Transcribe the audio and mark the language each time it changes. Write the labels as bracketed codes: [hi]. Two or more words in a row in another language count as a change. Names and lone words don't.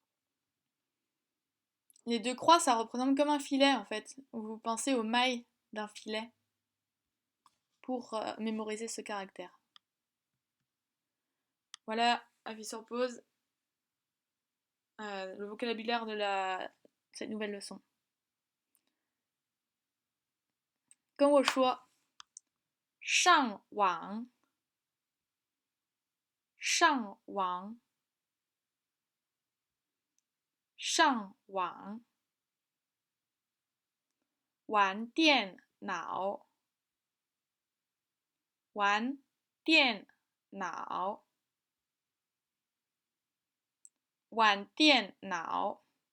[fr] Les deux croix, ça représente comme un filet en fait. Vous pensez aux mailles d'un filet pour mémoriser ce caractère. Voilà, avis sur pause, le vocabulaire de cette nouvelle leçon. [zh] 跟我说上网，上网，上网，玩电脑，玩电脑，玩电脑，